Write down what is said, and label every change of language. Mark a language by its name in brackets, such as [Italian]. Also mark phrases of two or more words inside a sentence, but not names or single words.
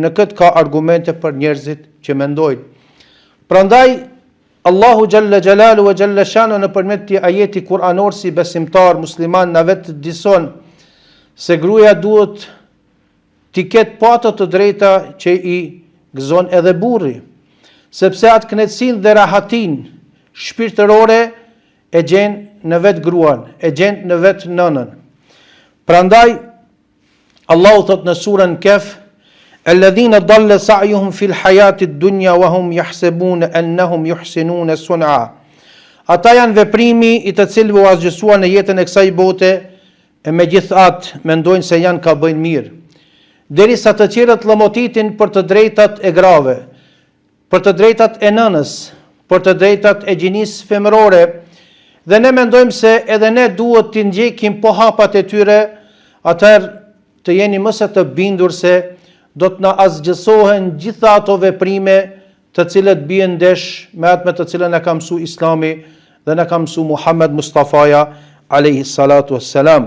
[Albanian] Në këtë ka argumente për njerëzit që mendojnë. Prandaj Allahu [Arabic] جل جلاله [Albanian] e [Arabic] جل شأنه [Albanian] nëpërmjet këtij ajeti kuranor si besimtar musliman na vetë dison se gruaja duhet t'i ketë pa ato të drejta që I gëzon edhe burri, sepse atë kënaqësinë dhe rahatin shpirtërore e gjen në vetë gruan, e gjen në vetë nënën. Prandaj Allahu thot në surën Kehf, [Arabic] الذين ضل سعيهم في الحياة الدنيا وهم يحسبون أنهم يحسنون صنعا. [Albanian] Ata janë veprimi I të cilëve u asgjësua në jetën e kësaj bote e megjithatë mendojnë se janë ka bëjnë mirë, derisa të tjerët lëmotitin për të drejtat e grave, për të drejtat e nënës, për të drejtat e gjinisë femërore, dhe ne mendojmë se edhe ne duhet të ndjekim po hapat e tyre, atëherë të jeni mëse të bindur se do të na azgjësohen gjitha ato veprime të cilët bien ndesh me atë me të cilën e ka mësuar Islami dhe na ka mësuar Muhammed Mustafaja [Arabic] عليه الصلاة والسلام.